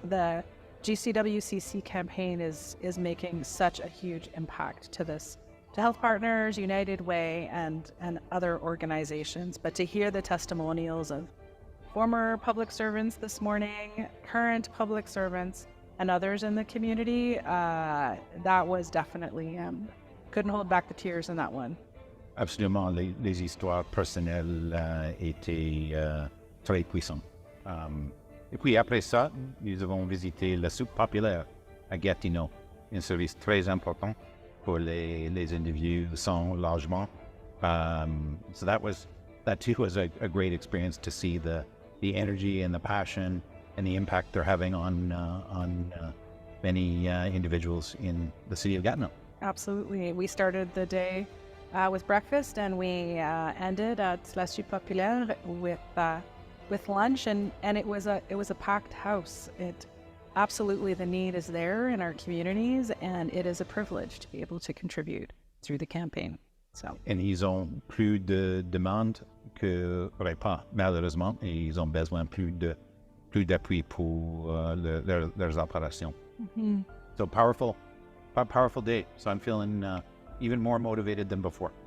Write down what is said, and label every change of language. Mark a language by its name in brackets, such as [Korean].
[English] The GCWCC campaign is making such a huge impact to Health Partners, United Way, and other organizations. But to hear the testimonials of former public servants this morning, current public servants, and others in the community, that was definitely, couldn't hold back the tears in that one. [French] Absolument, les histoires personnelles étaient très puissantes. Et puis après ça, nous avons visité la soupe populaire à Gatineau, un service très important pour les individus sans logement. [English] So that too was a great experience to see the energy and the passion and the impact they're having on many individuals in the city of Gatineau. Absolutely. We started the day with breakfast, and we ended at La Soupe Populaire with with lunch, and it was a packed house. It absolutely, the need is there in our communities, and it is a privilege to be able to contribute through the campaign. So. [French] Et ils ont plus de demandes que repas, malheureusement, et ils ont besoin plus d'appui pour leurs opérations. Mm-hmm. [English] So powerful day. So I'm feeling even more motivated than before.